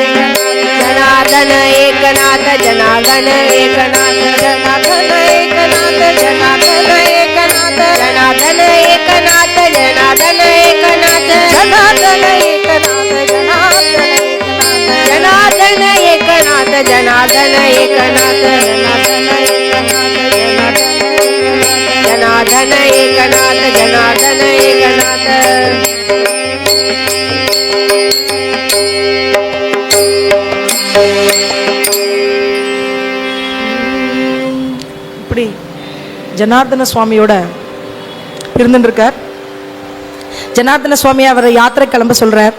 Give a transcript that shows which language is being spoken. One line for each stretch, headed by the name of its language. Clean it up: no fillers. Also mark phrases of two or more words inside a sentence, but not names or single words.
Marathi: एकनाथ जनार्दन एकनाथ जनार्दन एकनाथ जनार्दन एकनाथ जनार्दन एकनाथ जनार्दन एकनाथ जनार्दन एकनाथ जनार्दन एकनाथ जनार्दन एकनाथ जनार्दन एकनाथ जनार्दन एकनाथ
Tamil: இப்படி ஜனார்தன சுவாமியோட இருந்துருக்கார். ஜனார்தன சுவாமி அவரை யாத்திரை கிளம்ப சொல்றார்.